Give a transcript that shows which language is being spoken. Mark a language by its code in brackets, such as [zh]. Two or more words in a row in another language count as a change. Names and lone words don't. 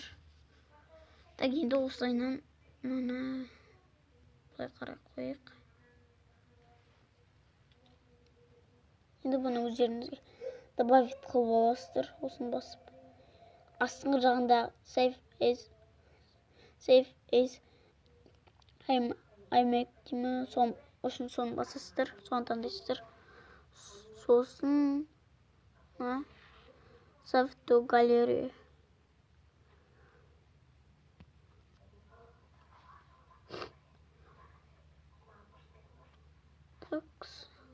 [kk] Так, енді осылайынан мына былай қарай қойық. Енді бұны өздеріңізге добавить қылып аласыздар. Осыны басып. Астыңғы жағында [en] save as iMac [kk] деймі, үшін соны басасыздар, соны таңдайсыздар. [en] Сосын save to gallery. [kk] Так.